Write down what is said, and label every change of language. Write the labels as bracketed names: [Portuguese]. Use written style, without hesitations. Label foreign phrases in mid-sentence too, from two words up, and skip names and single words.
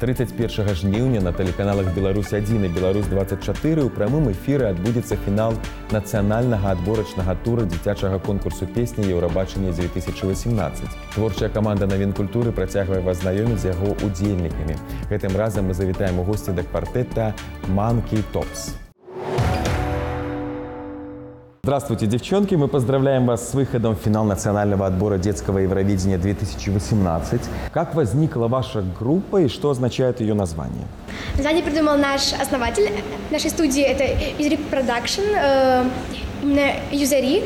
[Belarusian] 31 жніўня на тэлеканалах «Беларусь-1» і «Беларусь-24» у прамым эфіры адбудзецца фінал нацыянальнага адборачнага тура дзіцячага конкурсу песні «Еўрабачанне-2018». Творчая каманда «Навін культуры» працягвае вас знаёміць з яго удзельнікамі. Гэтым разам мы завітаем у госці да квартэта «Monkey Tops». [Russian] Здравствуйте, девчонки! Мы поздравляем вас с выходом в финал национального отбора детского Евровидения 2018. Как возникла ваша группа и что означает ее название? Название придумал наш основатель нашей студии, это Юзари Продакшн, именно Юзари.